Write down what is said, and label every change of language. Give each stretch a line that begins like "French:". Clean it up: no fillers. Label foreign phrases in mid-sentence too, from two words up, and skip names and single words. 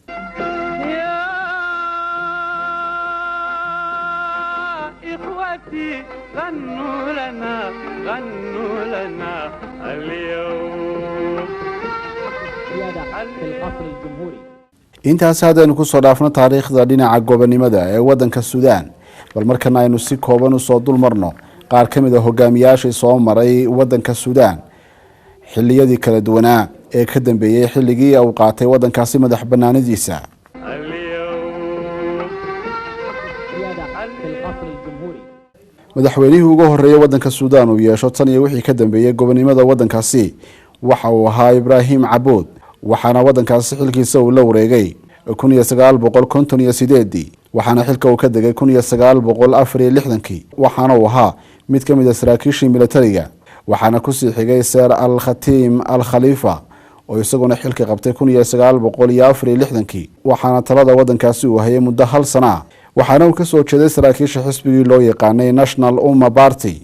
Arabic: يا إخوتي غنوا لنا اليوم سيادة في القصر الجمهوري.
Somali: intaas haddaynu ku soo dhaafno taariikhda dhinaca gobonimada ee wadanka Suudaan bal markana aynu si kooban u soo dulmarno qaar ka mid ah hogaamiyaashii soo maray wadanka Suudaan xilliyadii kala duwanaa ee ka dambeeyay xilligii uu qaatay wadankaasi madax banaanidiisa.
Arabic: اليوم سيادة في القصر الجمهوري.
Somali: madaxweynihii ugu horeeyay wadanka Suudaan uu yeesho tan iyo wixii ka dambeeyay gobonimada wadankaasi waxa uu ahaa Ibrahim Aboud waxaana wadankaasi xilkiisa uu la wareegay 1958 waxaana xilka uu ka degay 1964 waxaana uu ahaa mid ka mid ah saraakiishii militariga waxaana ku sii xigay Sir Al-Khatim Al-Khalifa oo isaguna xilka qabtay 1964 waxaana talada wadankaasi uu hayay muddo hal sano waxaana uu ka soo jeeday saraakiisha xisbigii loo yaqaanay National Umma Party.